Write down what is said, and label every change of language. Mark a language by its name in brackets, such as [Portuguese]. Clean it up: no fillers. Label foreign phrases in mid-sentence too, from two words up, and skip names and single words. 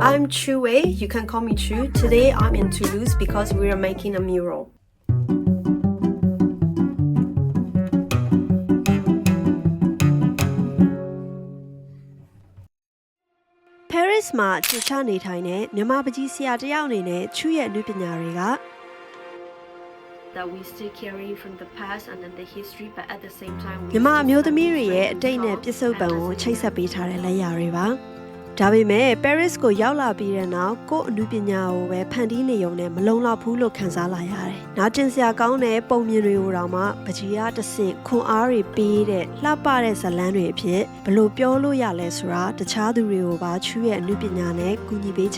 [English] Chu Wei. You can call me Chu. Today I'm in Toulouse because we are making a mural. [Burmese] Paris မှာချစ်ချနေထိုင်တဲ့မြန်မာပကြီးဆရာတယောက်အနေနဲ့ချူရဲ့အနုပညာတွေက [English] that we still carry from the past and then the history but at the same time [Burmese] မြန်မာအမျိုးသမီးတွေရဲ့အတိတ်နဲ့ပြစ္ဆုတ်ပံကိုချိတ်ဆက်ပေးထားတဲ့လက်ရာတွေပါဒါပေမဲ့ Paris ကိုရောက်လာပြီးတဲ့နောက်ကိုယ့်အနုပညာကိုပဲဖန်တီးနေုံနဲ့မလုံ လောက်ဘူးလို့ခံစားလာရတယ်။နားကျင်စရာကောင်းတဲ့ပုံမြင်တွေကိုတော့မှပကြီးအားတစ်ဆင့်ခွန်အားတွေပေးတဲ့လှပတဲ့ဇာတ်လမ်းတွေအဖြစ်ဘယ်လိုပြောလို့ရလဲဆိုတာတခြားသူတွေကိုပါချူရဲ့အနုပညာနဲ့ကူညီပေး